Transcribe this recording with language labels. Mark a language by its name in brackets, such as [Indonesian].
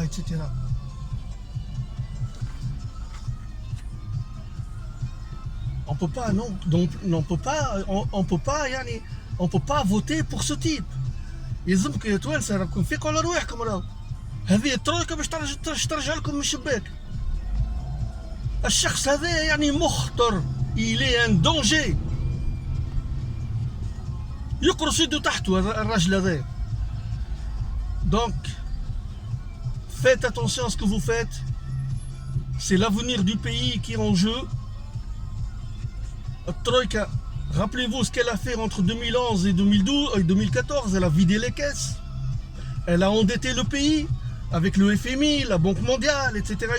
[French] etc. On peut pas, non, donc on peut pas voter pour ce type. [Arabic] يلزمك يا توانسه راكم فيكم على رواحكم راهو. هذه الترويكا باش ترجع لكم من الشباك. الشخص هذا يعني مخطر, [French] il est un danger. [Arabic] يقرص يده تحته الراجل هذا. [French] Donc faites attention à ce que vous faites. C'est l'avenir du pays qui est en jeu. Troïka, rappelez-vous ce qu'elle a fait entre 2011 et 2014, elle a vidé les caisses, elle a endetté le pays avec le FMI, la Banque mondiale, etc.